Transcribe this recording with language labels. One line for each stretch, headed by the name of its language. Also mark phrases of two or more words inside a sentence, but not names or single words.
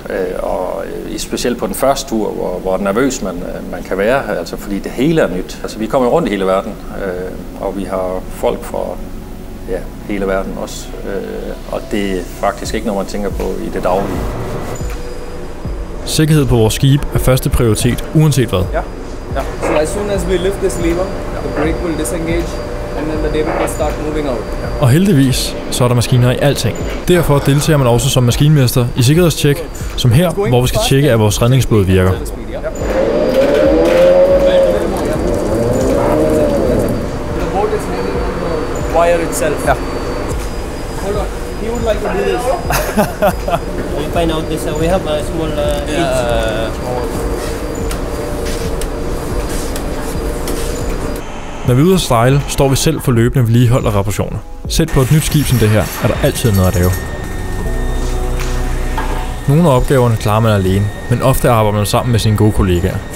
Danish: Og specielt på den første tur, hvor nervøs man kan være, altså fordi det hele er nyt. Altså vi kommer rundt i hele verden, og vi har folk fra hele verden også. Og det er faktisk ikke noget, man tænker på i det daglige. Sikkerhed på vores skib er første prioritet, uanset hvad. Ja.
English: So as soon as we lift this lever, the brake will disengage, and then the David will start moving out.
Danish: Og heldigvis, så er der maskiner i alting. Derfor deltager man også som maskinmester i sikkerhedstjek, som her, hvor vi skal tjekke, at vores redningsbåd virker.
English: The boat is hanging on the wire itself. Yeah. Hold on. He would like to do this. We find out this. We have a small
Danish: Når vi er ude at sejle, står vi selv for løbende vedligehold og reparationer. Selv på et nyt skib som det her, er der altid noget at lave. Nogle af opgaverne klarer man alene, men ofte arbejder man sammen med sine gode kollegaer.